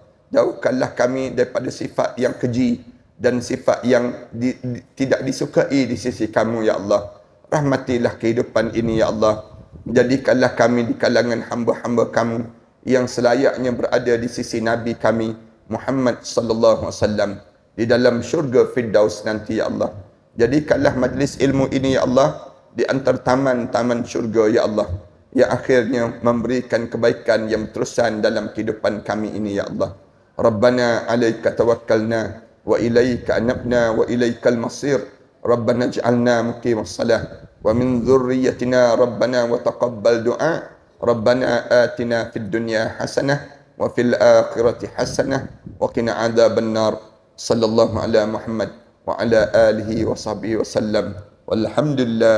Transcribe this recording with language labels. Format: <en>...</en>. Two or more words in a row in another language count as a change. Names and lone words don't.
<ms>Jauhkanlah kami daripada sifat yang keji dan sifat yang tidak disukai di sisi kamu</ms> <ar>يا الله.</ar> <ms>Rahmatilah kehidupan ini</ms> <ar>يا الله.</ar> <ms>Jadikanlah kami di kalangan hamba-hamba kamu yang selayaknya berada di sisi Nabi kami Muhammad</ms> <ar>صلى الله عليه وسلم</ar> <ms>di dalam syurga Firdaus nanti</ms> <ar>يا الله.</ar> <ms>Jadikanlah majlis ilmu ini</ms> <ar>يا الله</ar> <ms>di antara taman-taman syurga</ms> <ar>يا الله,</ar> <ms>yang akhirnya memberikan kebaikan yang terusan dalam kehidupan kami ini</ms> <ar>يا الله. ربنا عليك توكلنا وإليك أنبنا وإليك المصير. ربنا اجعلنا مقيم الصلاة ومن ذريتنا ربنا وتقبل دعاء. ربنا آتنا في الدنيا حسنة وفي الآخرة حسنة وقنا عذاب النار. صلى الله على محمد وعلى آله وصحبه وسلم.</ar>